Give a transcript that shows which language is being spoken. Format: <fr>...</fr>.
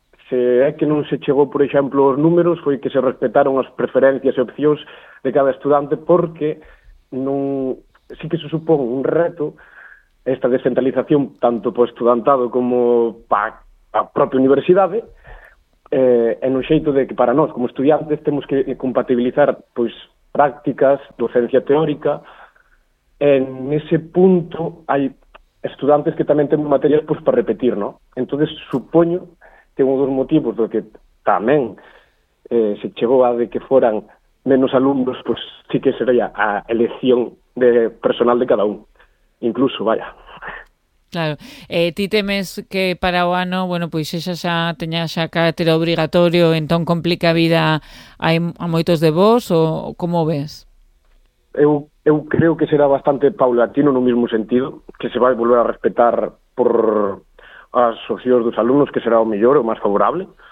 <gl>Se é que non se chegou, por exemplo, aos números, foi que se respetaron as preferencias e opcións de cada estudante, porque non, sí que se supón un reto esta descentralización, tanto para o estudantado como para a propia universidade, en un xeito de que para nós, como estudiantes, temos que compatibilizar pois prácticas, docencia teórica,</gl> <es>en ese punto hay estudiantes que también tienen materias pues para repetir, ¿no? Entonces supongo que uno de los motivos de que también se llegó a de que fueran menos alumnos, pues sí que sería a elección de personal de cada uno, incluso, vaya.</es> <gl>Claro, ti temes que para o ano, bueno, pois esa xa teña xa carácter obrigatorio, entón complica a vida a moitos de vós, ou como ves? Eu creo que será bastante paulatino no mismo sentido, que se vai volver a respetar por as socios dos alumnos, que será o mellor, o máis favorable.</gl>